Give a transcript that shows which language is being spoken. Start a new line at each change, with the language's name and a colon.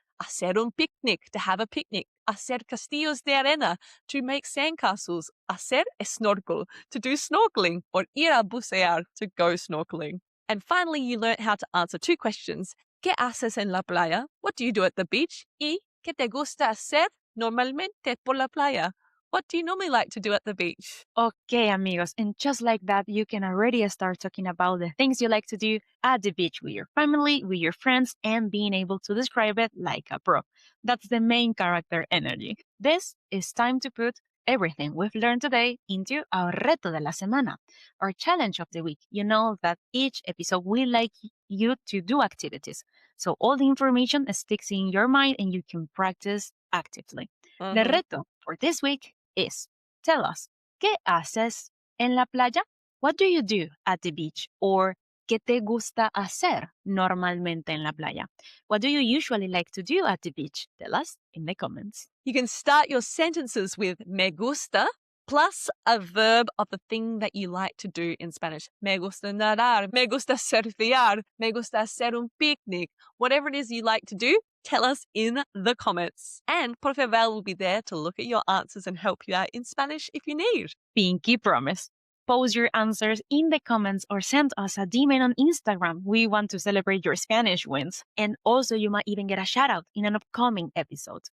Spanish: Hacer un picnic,
English: to have a picnic.
Spanish: Hacer castillos de arena,
English: to make sandcastles. Hacer snorkel, to do snorkeling. Or
Spanish: ir a bucear,
English: to go snorkeling. And finally, you learnt how to answer 2 questions.
Spanish: ¿Qué haces en la playa?
English: What do you do at the beach?
Spanish: Y ¿qué te gusta hacer normalmente por la playa?
English: What do you normally like to do at the beach? Okay, amigos. And just like that, you can already start talking about the things you like to do at the beach with your family, with your friends, and being able to describe it like a pro. That's the main character energy. This is time to put everything we've learned today into our
Spanish: reto de la semana,
English: our challenge of the week. You know that each episode we like you to do activities. So all the information sticks in your mind and you can practice actively. The reto for this week is tell us,
Spanish: ¿qué haces en la playa?
English: What do you do at the beach? Or
Spanish: ¿qué te gusta hacer normalmente en la playa?
English: What do you usually like to do at the beach? Tell us in the comments. You can start your sentences with
Spanish: me gusta
English: plus a verb of the thing that you like to do in Spanish.
Spanish: Me gusta nadar, me gusta surfear, me gusta hacer un picnic.
English: Whatever it is you like to do, tell us in the comments. And Profe Val will be there to look at your answers and help you out in Spanish if you need. Pinky promise. Post your answers in the comments or send us a DM on Instagram. We want to celebrate your Spanish wins. And also, you might even get a shout out in an upcoming episode.